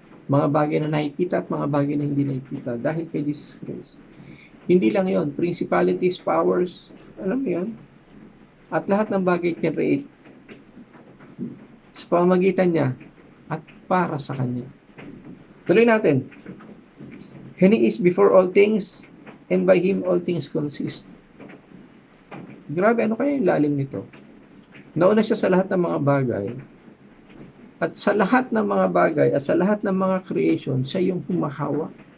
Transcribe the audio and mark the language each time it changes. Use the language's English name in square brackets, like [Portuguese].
[Filipino] Mga bagay na nakikita at mga bagay na hindi nakikita dahil kay Jesus Christ. Hindi lang yon, principalities, powers, alam mo yun? At lahat ng bagay create sa pamamagitan niya at para sa Kanya. Tuloy natin. [English] And He is before all things, and by Him all things consist. [Filipino] Grabe, ano kaya yung lalim nito? Nauna siya sa lahat ng mga bagay, at sa lahat ng mga bagay, at sa lahat ng mga creation, siya yung humahawa.